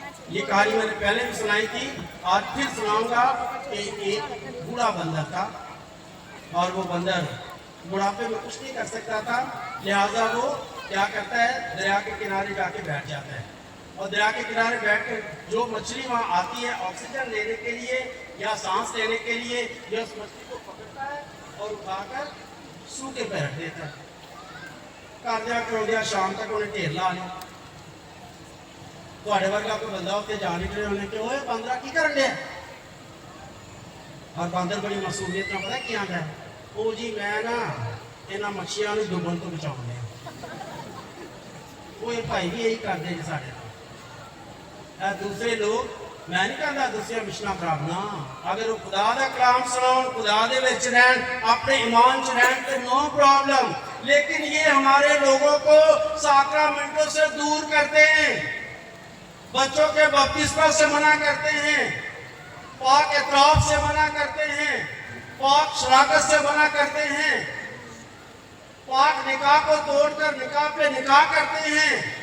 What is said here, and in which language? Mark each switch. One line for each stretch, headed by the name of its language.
Hindi: ये कहानी मैंने पहले भी सुनाई थी, आज फिर सुनाऊंगा कि एक बूढ़ा बंदर था और वो बंदर बुढ़ापे में कुछ नहीं कर सकता था, लिहाजा वो क्या करता है, दरिया के किनारे जाके बैठ जाता है और दरिया के किनारे बैठ कर जो मछली वहाँ आती है ऑक्सीजन लेने के लिए या सांस लेने के लिए, ये उस मछली को पकड़ता है और उठाकर सूखे पे रख देता है। कर दिया शाम तक उन्हें ढेर ला लिया।
Punjabi: ਤੁਹਾਡੇ ਵਰਗਾ ਕੋਈ ਬੰਦਾ ਉੱਤੇ ਜਾ ਨਿਕਲੇ ਉਹਨੇ ਕਿ ਓਏ ਬਾਂਦਰਾ ਕੀ ਕਰਨ ਡਿਆ, ਔਰ ਬਾਂਦਰ ਬੜੀ ਮਾਸੂਮੀਅਤ ਨਾਲ ਪਤਾ ਕੀ ਆਂਦਾ, ਉਹ ਜੀ ਮੈਂ ਨਾ ਇਹਨਾਂ ਮੱਛੀਆਂ ਨੂੰ ਡੁੱਬਣ ਤੋਂ ਬਚਾਉਣ ਡਿਆ। ਉਹ ਇਹ ਭਾਈ ਵੀ ਇਹੀ ਕਰਦੇ ਨੇ ਸਾਡੇ ਨਾਲ। ਦੂਸਰੇ ਲੋਕ, ਮੈਂ ਨਹੀਂ ਕਹਿੰਦਾ ਦੂਸਰੀਆਂ ਮਿਸ਼ਨਾਂ ਖਰਾਬ ਨਾ, ਅਗਰ ਉਹ ਖੁਦਾ ਦਾ ਕਲਾਮ ਸੁਣਾਉਣ, ਖੁਦਾ ਦੇ ਵਿੱਚ ਰਹਿਣ, ਆਪਣੇ ਈਮਾਨ 'ਚ ਰਹਿਣ ਤੇ
English: no problem,
Hindi: लेकिन ये हमारे लोगों को साक्रामेंटों से दूर करते हैं, बच्चों के बपतिस्मा से मना करते हैं, पाक एतराफ से मना करते हैं, पाक शराकत से मना करते हैं, पाक निकाह को तोड़कर निकाह पे निकाह करते हैं।